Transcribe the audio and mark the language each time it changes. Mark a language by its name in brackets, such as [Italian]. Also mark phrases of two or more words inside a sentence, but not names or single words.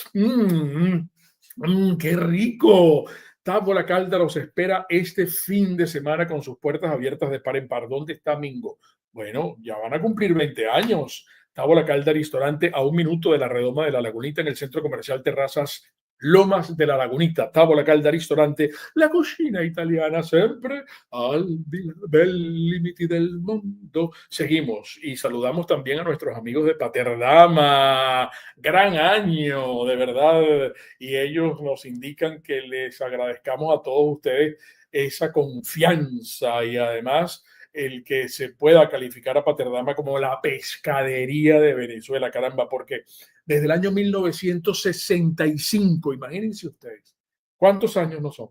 [Spanish] ¡Qué rico! Tavola Calda los espera este fin de semana con sus puertas abiertas de par en par. ¿Dónde está Mingo? Bueno, ya van a cumplir 20 años. Tavola Calda Ristorante a 1 minuto de la Redoma de la Lagunita en el centro comercial Terrazas Lomas de la Lagunita. Tavola Calda Ristorante, la cocina italiana [Italian] sempre al bel [Spanish] límite del mundo. Seguimos y saludamos también a nuestros amigos de Paterdama. Gran año, de verdad. Y ellos nos indican que les agradezcamos a todos ustedes esa confianza y además el que se pueda calificar a Paterdama como la pescadería de Venezuela, caramba, porque desde el año 1965, imagínense ustedes, ¿cuántos años no son?